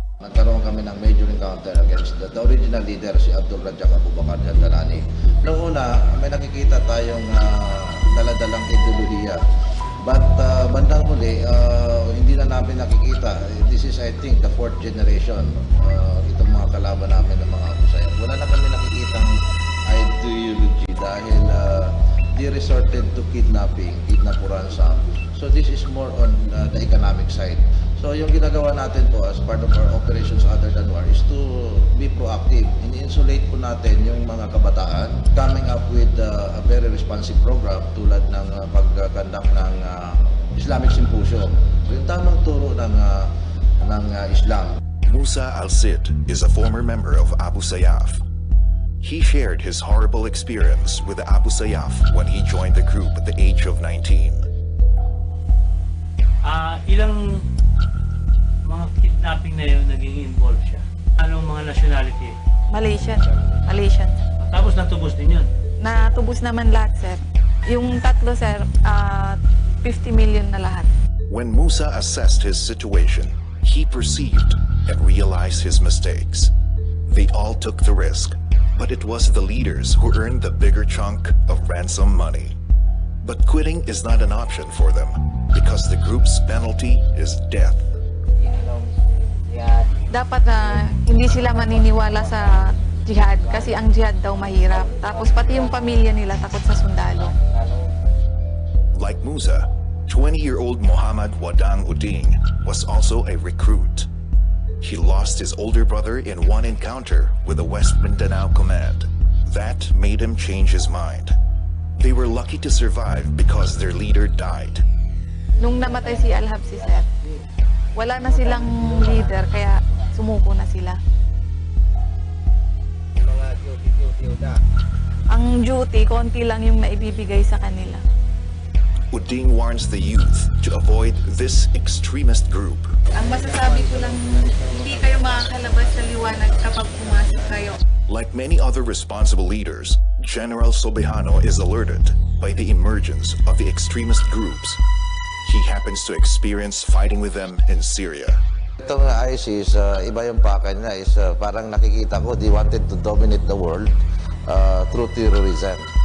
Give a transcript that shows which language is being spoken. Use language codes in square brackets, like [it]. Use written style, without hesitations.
[tl] Nagkaroon kami ng [en] major encounter against the original leader, [tl] si Abdul Rajak Abu Bakar Jandanani. Noong una, may nakikita tayong daladalang ideolohiya. But bandang huli, hindi na namin nakikita. [en] This is, I think, the 4th generation. [tl] Itong mga kalaban namin ng mga Abu Sayyaf. Wala na kami nakikitang ideology dahil [en] they resorted to kidnapping, kidnap ransom. So this is more on the economic side. So [tl] yung ginagawa natin po [en] as part of our operations other than war is to be proactive. [tl] In-insulate po natin yung mga kabataan, [en] coming up with a very responsive program [tl] tulad ng pagkandak ng Islamic Symposium. Yung tamang turo ng Islam. [en] Musa Al-Sid is a former member of Abu Sayyaf. He shared his horrible experience with the Abu Sayyaf when he joined the group at the age of 19. [tl] Ilang mga kidnapping na yun naging involved siya? Anong mga nationality? Malaysian. Tapos natubos din yun? Natubos naman lahat, sir. Yung tatlo, sir, 50 million na lahat. [en] When Musa assessed his situation, he perceived and realized his mistakes. They all took the risk, but it was the leaders who earned the bigger chunk of ransom money. But quitting is not an option for them because the group's penalty is death. [tl] Dapat na hindi sila maniniwala sa jihad kasi ang jihad daw mahirap. Tapos pati yung pamilya nila takot sa sundalo. [en] Like Musa, 20-year-old Muhammad Wadang Uding was also a recruit. He lost his older brother in one encounter with the West Mindanao Command. That made him change his mind. They were lucky to survive because their leader died. [tl] Nung namatay si Al-Habsi, sir, wala na silang leader kaya sumuko na sila. Ang duty, konti lang yung naibibigay sa kanila. [en] Uding warns the youth to avoid this extremist group. [tl] Ang masasabi ko lang, hindi kayo makakalabas sa liwanag kapag pumasok kayo. [en] Like many other responsible leaders, General Sobihano is alerted by the emergence of the extremist groups. He happens to experience fighting with them in Syria. [tl] Itong ISIS, iba yung pakay niya is parang nakikita ko, [en] they wanted to dominate the world through terrorism.